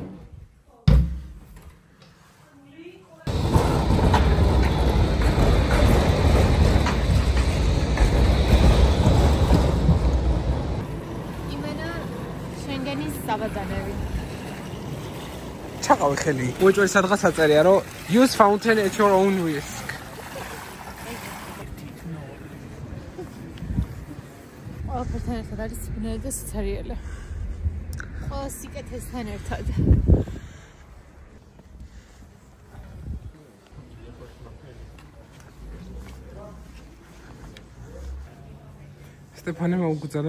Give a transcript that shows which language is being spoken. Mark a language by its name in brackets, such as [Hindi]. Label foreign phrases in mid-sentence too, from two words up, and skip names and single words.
[Georgian] საბადანები. ჩაყავი ხელი. უეჭველი სადღაც აწერია, რომ [English] use fountain at your own risk. [Georgian] ყველაფერთან ერთად არის სიბნელი და სიცარიელე. ყველა სიკეთესთან ერთად. სტეფანე მოუგზავნა.